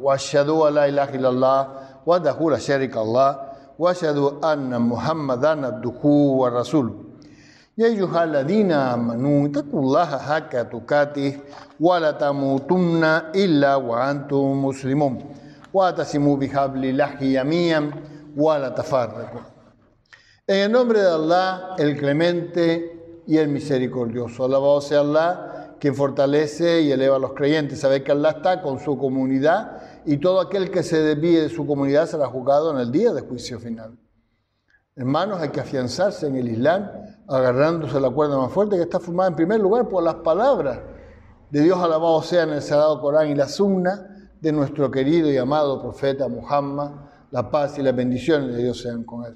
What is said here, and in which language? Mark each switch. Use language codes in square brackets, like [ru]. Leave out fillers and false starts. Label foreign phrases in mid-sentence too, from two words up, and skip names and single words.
[ar] وأشهد أن لا إله إلا الله وحده لا شريك له وأشهد أن محمدا عبده ورسوله. يا أيها الذين آمنوا اتقوا الله حق تقاته ولا تموتن إلا وأنتم مسلمون. وَاتَّصِمُوا بِحَبْلِ اللَّهِ جَمِيعًا وَلَا تَفَرَّقُوا. [es] En el nombre de Allah, el clemente y el misericordioso. Alabado sea Allah, quien fortalece y eleva a los creyentes. Saber que Allah está con su comunidad y todo aquel que se desvíe de su comunidad será juzgado en el día de juicio final. Hermanos, hay que afianzarse en el Islam, agarrándose la cuerda más fuerte que está formada en primer lugar por las palabras de Dios, alabado sea en el Sagrado Corán y la Sunna de nuestro querido y amado profeta Muhammad, la paz y las bendiciones de Dios sean con él.